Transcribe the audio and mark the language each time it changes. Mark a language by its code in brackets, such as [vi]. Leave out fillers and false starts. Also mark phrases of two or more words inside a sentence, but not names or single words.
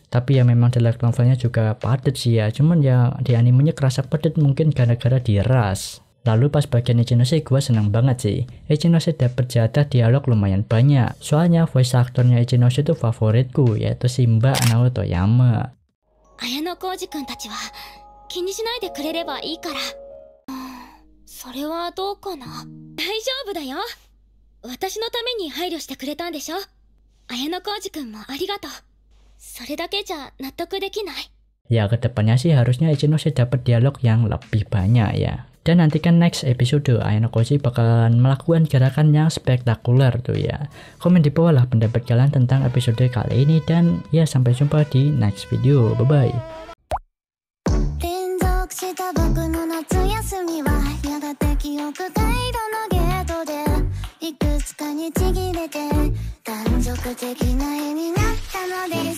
[id] Tapi ya memang di light novelnya juga padat sih ya. Cuman ya di animenya kerasa padat mungkin gara-gara diras. Lalu pas bagian Ichinose gue seneng banget sih. Ichinose dapet jatah dialog lumayan banyak. Soalnya voice aktornya Ichinose itu favoritku, yaitu si Mbak Naotoyama. [ja] 綾小路くんたちは気にしないでくれればいいから。それはどうかな。大丈夫だよ。私のために配慮してくれたんでしょ。綾野浩二くんもありがとう。それだけじゃ納得できない。 [id] Ya kedepannya sih harusnya Ichinose dapat dialog yang lebih banyak ya. Dan nantikan [en] next episode [id] Ayano Koji bakalan melakukan gerakan yang spektakuler tuh ya. Komen di bawah lah pendapat kalian tentang episode kali ini. Dan ya sampai jumpa di [en] next video. Bye bye. [ja] した僕の夏休みはやがて記憶回路のゲートでいくつかにちぎれて断続的な絵になったのです